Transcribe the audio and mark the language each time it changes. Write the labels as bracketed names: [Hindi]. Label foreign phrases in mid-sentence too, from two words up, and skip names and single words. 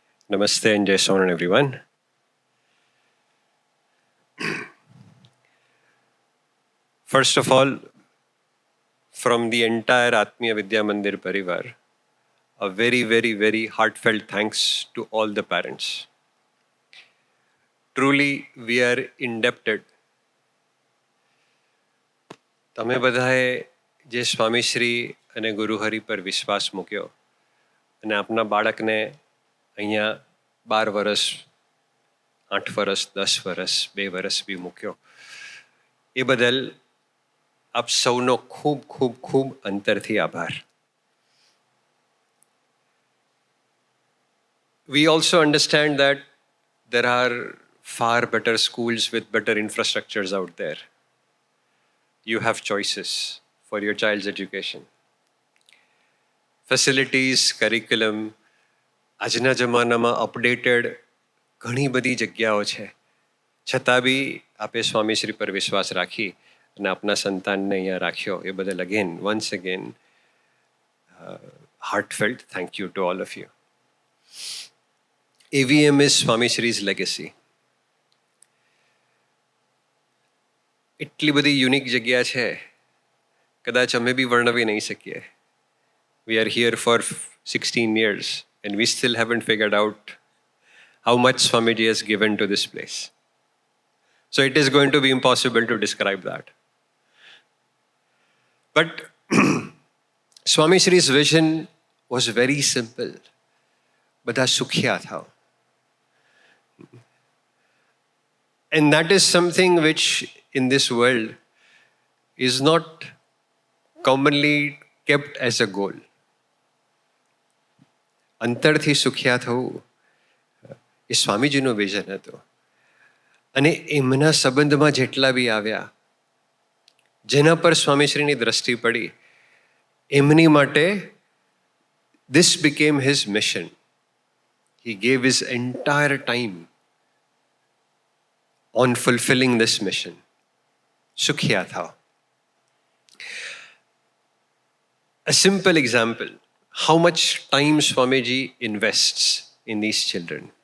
[English] Namaste and Jai Sonan, everyone. First of all, from the entire Atmiya Vidya Mandir Parivar, a very, very, very heartfelt thanks to all the parents. Truly, we are indebted. [Gujarati] તમે બધાએ જે સ્વામી શ્રી અને ગુરુ હરિ પર વિશ્વાસ મૂક્યો અને આપના બાળકને અહીંયા 12 વર્ષ 8 વર્ષ 10 વર્ષ 2 વર્ષ બી મૂક્યો એ બદલ આપ સૌનો ખૂબ ખૂબ ખૂબ અંતરથી આભાર. [English] We also understand that there are far better schools with better infrastructures out there. You have choices for your child's education. Facilities, curriculum, [Gujarati] આજના જમાનામાં અપડેટેડ ઘણી બધી જગ્યાઓ છે. છતાં બી આપે સ્વામી શ્રી પર વિશ્વાસ રાખી અને આપના સંતાનને અહીંયા રાખ્યો એ બદલ [English] again once again heartfelt thank you to all of you. AVM is Swami Shri's legacy. [Gujarati] એટલી બધી યુનિક જગ્યા છે કદાચ અમે બી વર્ણવી નહીં શકીએ. [English] We are here for 16 years and we still haven't figured out how much Swamiji has given to this place. So it is going to be impossible to describe that. But Swami Shri's vision was very simple. [Gujarati] બધા સુખિયા થાઓ. [English] And that is something which in this world is not commonly kept as a goal. [Gujarati] અંતરથી સુખિયા થવું એ સ્વામીજીનો વિઝન હતો. અને એમના સંબંધમાં જેટલા બી આવ્યા જેના પર સ્વામીશ્રીની દ્રષ્ટિ પડી એમની માટે [English] this became his mission. He gave his entire time on fulfilling this mission. [Gujarati] સુખિયા થા. [English] A simple example, how much time Swamiji invests in these children.